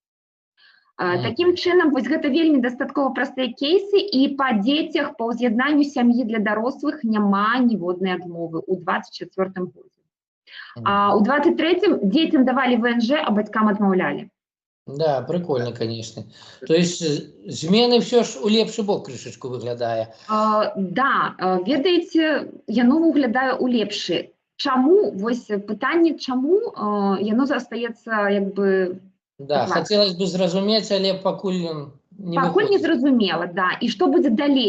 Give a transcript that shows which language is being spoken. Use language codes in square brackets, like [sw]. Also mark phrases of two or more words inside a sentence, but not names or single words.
[be] Такім чынам, вось гэта вельмі дастаткова простыя кейсы, і па дзецях, па ўз'яднанню сям'і для дарослых няма ніводнай адмовы ў 24 годзе. А ў 23-м дзецям давалі ВНЖ, а бацькам адмаўлялі. [ru] Да, прикольно, конечно. [be] То есть змены все ж у лепшы бок крышачку выглядае. Да, ведаеце, яно выглядае у лепшы. Чаму? Вось пытанне, чаму яно застаецца як бы... Да, [ru] хотелось бы [be] зразумець, але пакуль не зразумела, да. І што будзе далей?